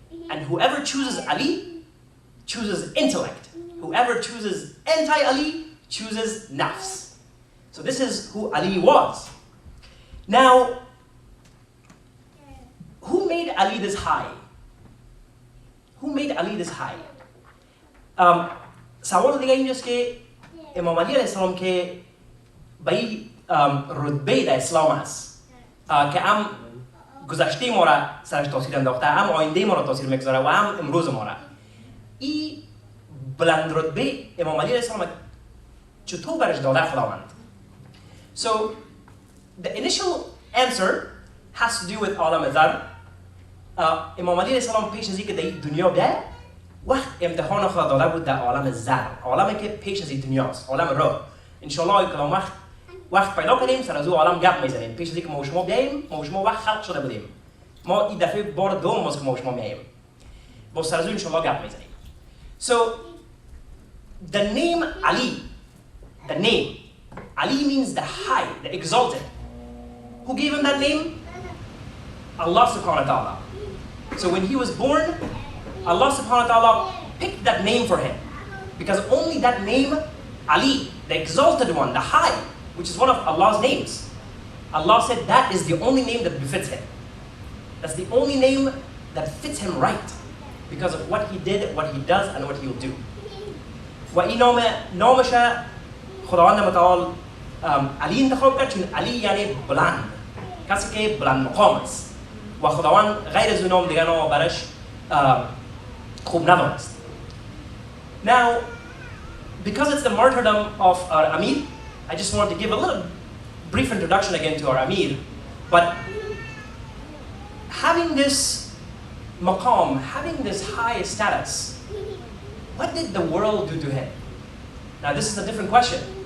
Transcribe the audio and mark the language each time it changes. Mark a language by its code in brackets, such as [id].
[en] And whoever chooses Ali, chooses intellect. Whoever chooses anti-Ali, chooses nafs. So this is who Ali was. Now, who made Ali this high? Who made Ali this high? [fa] سوال دیگه اینجاست که امام علی علیه السلام که به این رتبه در اسلام هست که هم گذشته ما را سرش تاثیر انداخته، هم آینده ما را تاثیر میگذاره و هم امروز ما را. این بلند رتبه امام علی علیه السلام چطور برش داده خداوند؟ [en] So the initial answer has to do with [fa] عالم ذر. امام علی علیه السلام پیش از اینکه در دنیا بیاید وقت امتحان خدا داده بود در عالم ذر، عالمی که پیش از این دنیاست، عالم روح. انشالله کدام وقت پیدا کنیم سر از او عالم گپ میزنیم. پیش از اینکه ما شما بیاییم، ما شما وقت خلق شده بودیم. ما این دفعه بار دوم است که ما شما میاییم. با سر از او انشالله گپ میزنیم. [en] So the name Ali, the name Ali means the high, the exalted. Who gave him that name? Allah subhanahu wa ta'ala. So when he was born, Allah subhanahu wa ta'ala picked that name for him. Because only that name, Ali, the exalted one, the high, which is one of Allah's names. Allah said that is the only name that befits him. That's the only name that fits him right. Because of what he did, what he does, and what he will do. [fa] وَإِنَّ نَوْمَشَ خداوند متعال علی انتخاب کرد چون علی یعنی بلند. کسی که بلند مقام است. و خداوند غیر از نام دیگر نام برش خوب ندانست. [en] Now, because it's the martyrdom of our Amir, I just wanted to give a little brief introduction again to our Amir. But having this maqam, having this high status, what did the world do to him? Now this is a different question.